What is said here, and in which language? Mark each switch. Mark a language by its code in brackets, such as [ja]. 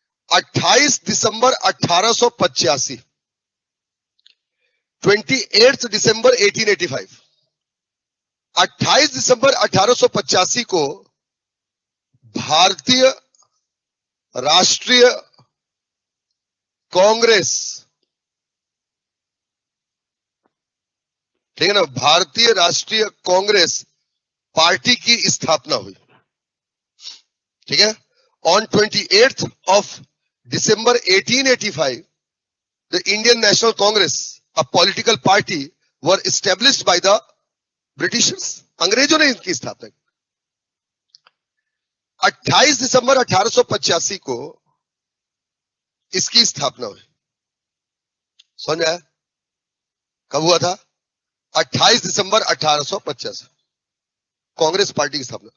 [hi] 28 दिसंबर 1885, 28 दिसंबर 1885, 28 दिसंबर 1885 को भारतीय राष्ट्रीय कांग्रेस, ठीक है ना, भारतीय राष्ट्रीय कांग्रेस पार्टी की स्थापना हुई। ठीक है, [en] On 28th of December 1885, the Indian National Congress, a political party, were established by the Britishers. [hi] अंग्रेजों ने इनकी स्थापना की। 28 दिसंबर 1885 को इसकी स्थापना हुई। समझ आया? कब हुआ था? 28 दिसंबर 1885, कांग्रेस पार्टी की स्थापना।